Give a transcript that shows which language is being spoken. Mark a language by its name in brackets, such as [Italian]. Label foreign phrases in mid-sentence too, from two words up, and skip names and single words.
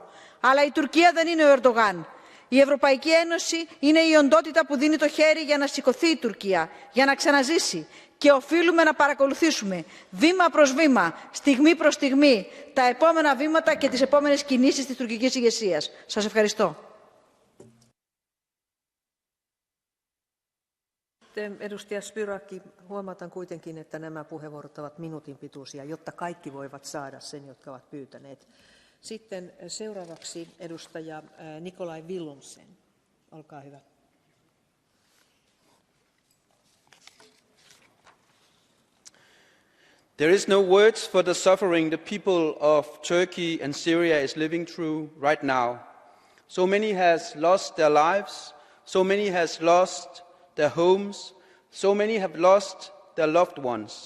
[Greek] Αλλά η Τουρκία δεν είναι ο Ερντογάν. Η Ευρωπαϊκή Ένωση είναι η οντότητα που δίνει το χέρι για να σηκωθεί η Τουρκία, για να ξαναζήσει. Και οφείλουμε να παρακολουθήσουμε βήμα προς βήμα, στιγμή προς στιγμή, τα επόμενα βήματα και τις επόμενες κινήσεις της τουρκικής ηγεσίας. Σας ευχαριστώ. [Finnish] Edustaja Spyraki, huomautan kuitenkin, että nämä puheenvuorot ovat minuutin pituisia, jotta kaikki voivat saada sen, jotka ovat pyytäneet. Sitten seuraavaksi edustaja Nikolai Willumsen. Olkaa hyvä. [English] There is no words for the suffering the people of Turkey and Syria is living through right now. So many has lost their lives, so many has lost their homes, so many have lost their loved ones.